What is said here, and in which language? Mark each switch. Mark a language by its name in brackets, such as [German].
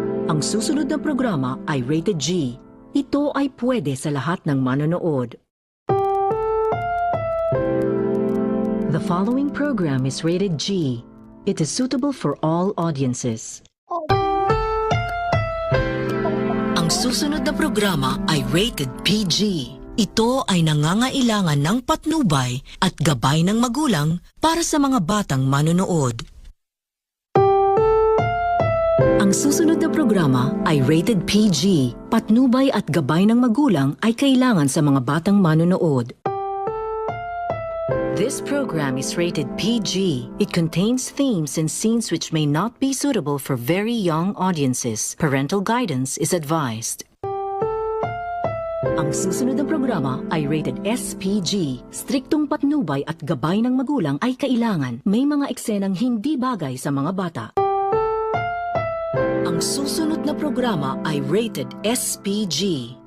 [Filipino] Ang susunod na programa ay rated G. Ito ay pwede sa lahat ng manonood. [English] The following program is rated G. It is suitable for all audiences. [Filipino] Ang susunod na programa ay rated PG. Ito ay nangangailangan ng patnubay at gabay ng magulang para sa mga batang manonood. Ang susunod na programa ay rated PG. Patnubay at gabay ng magulang ay kailangan sa mga batang manonood. [English] This program is rated PG. It contains themes and scenes which may not be suitable for very young audiences. Parental guidance is advised. [Filipino] Ang susunod na programa ay rated SPG. Striktong patnubay at gabay ng magulang ay kailangan. May mga eksenang hindi bagay sa mga bata. Ang susunod na programa ay rated SPG.